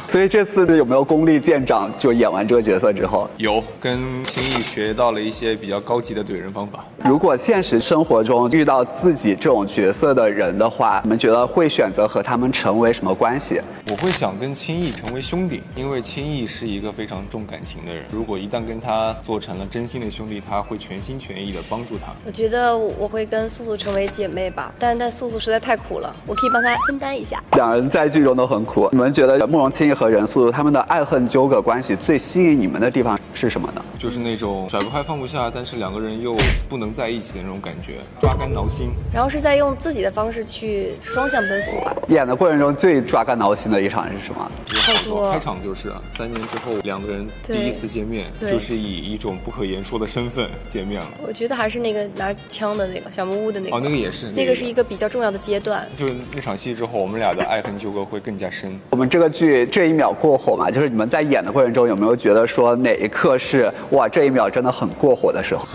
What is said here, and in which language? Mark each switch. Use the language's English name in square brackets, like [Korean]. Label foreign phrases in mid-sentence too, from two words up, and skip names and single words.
[Chinese] 所以這次有沒有功力見長？就演完這個角色之後，有跟清逸學到了一些比較高級的懟人方法。如果現實生活中遇到自己這種角色的人的話，你們覺得會選擇和他們成為什麼關係？我會想跟清逸成為兄弟，因為清逸是一個非常重感情的人。如果一旦跟他做成了真心的兄弟，他會全心全意的幫助他。我覺得我會跟素素成為姐妹吧，但素素實在太苦了，我可以幫她分擔一下。兩人在劇中都很苦，你們覺得慕容清逸和任素素他們的愛恨糾葛關係最吸引你們的地方是什麼呢？就是那種甩不開放不下，但是兩個人又不能在一起的那種感覺，抓肝挠心。然後是在用自己的方式去雙向奔赴吧。演的過程中最抓肝挠心的一場是什麼？好多開場就是3年之後兩個人第一次見面，就是以一種不可言說的身份見面了。我覺得還是那個拿槍的那個小木屋的那個。哦，那個也是。那個是一個比較重要的階段。就是那場戲之後，我們倆的愛恨糾葛會更加深。我們這個劇這一秒過火嘛，就是你們在演的過程中有沒有覺得說哪一刻是哇這一秒真的很過火的時候？